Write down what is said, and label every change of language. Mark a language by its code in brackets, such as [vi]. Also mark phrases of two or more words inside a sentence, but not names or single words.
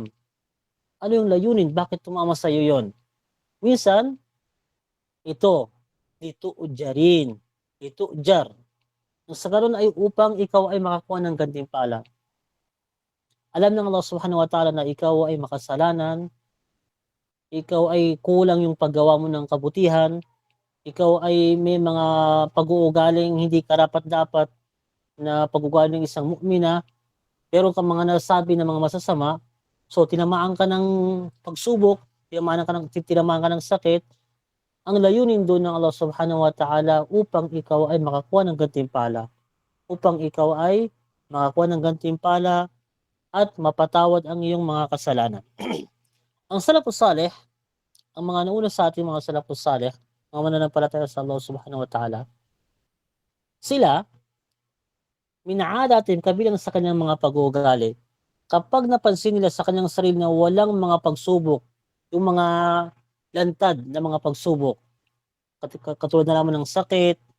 [tl] Ano yung layunin? Bakit tumama sa iyo yun? Minsan, dito ujarin. Dito ujar. Sa ganun ay upang ikaw ay makakuha ng gantimpala. Alam ng Allah [ar] سبحانه وتعالى [tl] na ikaw ay makasalanan, ikaw ay kulang yung paggawa mo ng kabutihan, ikaw ay may mga pag-uugaling hindi karapat-dapat na pag-ugali ng isang mu'mina, pero kang mga nasabi ng mga masasama, so tinamaan ka ng pagsubok, tinamaan ka ng sakit, ang layunin doon ng Allah [ar] سبحانه وتعالى [tl] upang ikaw ay makakuha ng gantimpala. Upang ikaw ay makakuha ng gantimpala at mapatawad ang iyong mga kasalanan. Ang [ar] السلف الصالح, [tl] ang mga nauna sa ating mga [ar] السلف الصالح, [tl] mga mananampalataya sa Allah [ar] سبحانه وتعالى, [tl] sila, minaadatin kabilang sa kanyang mga pag-uugali, kapag napansin nila sa kanyang sarili na walang mga pagsubok, yung mga lantad na mga pagsubok, katulad na lamang ng sakit,